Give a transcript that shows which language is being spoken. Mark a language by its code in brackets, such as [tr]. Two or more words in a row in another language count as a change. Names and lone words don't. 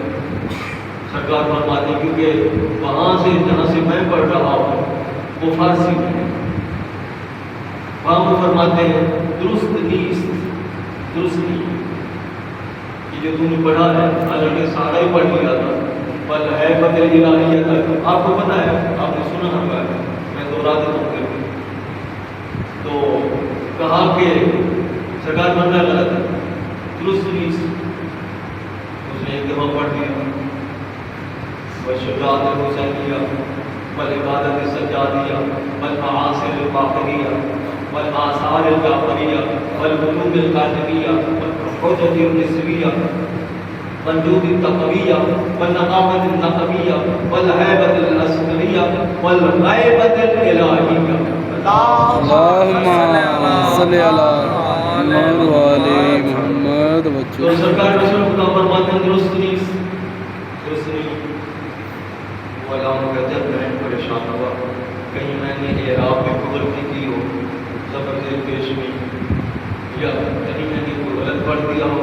[ur] سرکار فرماتی کیونکہ وہاں سے جہاں سے میں پڑھ رہا ہوں وہ فارسی میں ہے، وہاں وہ فرماتے ہیں [fa] درست نیست، [ur] درست نہیں، یہ جو تم نے پڑھا ہے حالانکہ سارا ہی پڑھ لیا تھا، بل ہے بدل الہیہ تک، آپ کو پتہ ہے، آپ نے سنا ہوگا، میں دوہرا دیتا ہوں پھر۔ تو کہا کہ سرکار بندہ غلط ہے، درست نیست، اس نے ایک دفعہ پڑھ دیا، [ar] والشجاعۃ الحسینیہ والعبادت السجادیہ والمعاصر الباقریہ والآثار الجعفریہ والعلوم القاسمیہ والحجج النسویہ والجود التقویہ والنقامۃ النقویہ والہیبۃ العسکریہ والغیبۃ الالہیہ۔ اللہم صلی علی محمد آل محمد [ur] تو [ar] وجل۔ [ur] سرکار رسول خدا فرماتے ہیں [fa] درست نیست، [ur] درست نہیں۔ وہ علامہ کہتے ہیں میں پریشان ہوا، کہیں میں نے اعراب میں غلطی کی ہو، زبر زیر پیش میں یا کہیں نہ کہیں کوئی غلط پڑھ دیا ہو.